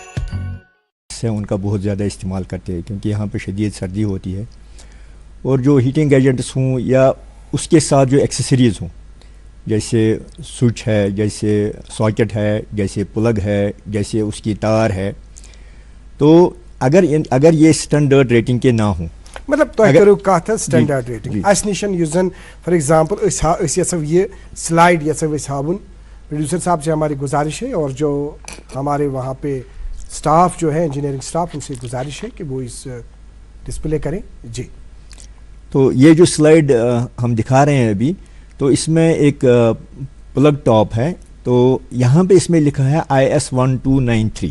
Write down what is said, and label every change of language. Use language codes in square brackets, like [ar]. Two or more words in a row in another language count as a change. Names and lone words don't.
[hi] से उनका बहुत ज़्यादा इस्तेमाल करते हैं, क्योंकि यहाँ पे शदीद सर्दी होती है, और जो [en] heating gadgets [hi] हों या उसके साथ जो एक्सेसरीज़ हों, जैसे स्विच है, जैसे सॉकेट है, जैसे प्लग है, जैसे उसकी तार है, तो अगर ये [en] standard rating [hi] के ना हों, [ks] मतलब तुम करो कत [en] standard rating [ks] अस निश युजन [en] for example [ks] ये स्लाइड हाउन। [hi] प्रोड्यूसर साहब से हमारी गुजारिश है, और जो हमारे वहाँ पे स्टाफ जो है इंजीनियरिंग स्टाफ, उनसे गुजारिश है कि वो इस डिस्प्ले करें जी। तो ये जो स्लाइड हम दिखा रहे हैं अभी, तो इसमें एक [en] plug top [hi] है, तो यहाँ पे इसमें लिखा है IS1293